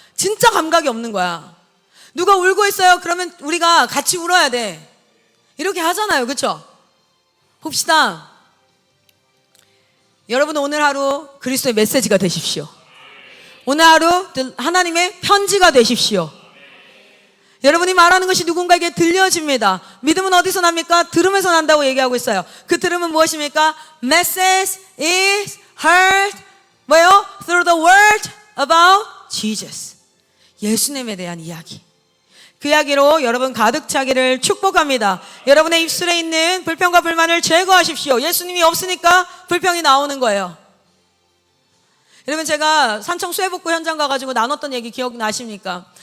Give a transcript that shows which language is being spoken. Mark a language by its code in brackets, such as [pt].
[ko] 진짜 감각이 없는 거야. 누가 울고 있어요. 그러면 우리가 같이 울어야 돼. 이렇게 하잖아요. 그렇죠? 봅시다. 여러분, 오늘 하루 그리스도의 메시지가 되십시오. 오늘 하루 하나님의 편지가 되십시오. 여러분이 말하는 것이 누군가에게 들려집니다. 믿음은 어디서 납니까? 들음에서 난다고 얘기하고 있어요. 그 들음은 무엇입니까? [en] Message is heard [ko] 뭐요? [en] Through the word about Jesus. [ko] 예수님에 대한 이야기. 그 이야기로 여러분 가득 차기를 축복합니다. 여러분의 입술에 있는 불평과 불만을 제거하십시오. 예수님이 없으니까 불평이 나오는 거예요. 여러분, 제가 산청 수해복구 현장 가가지고 나눴던 얘기 기억나십니까?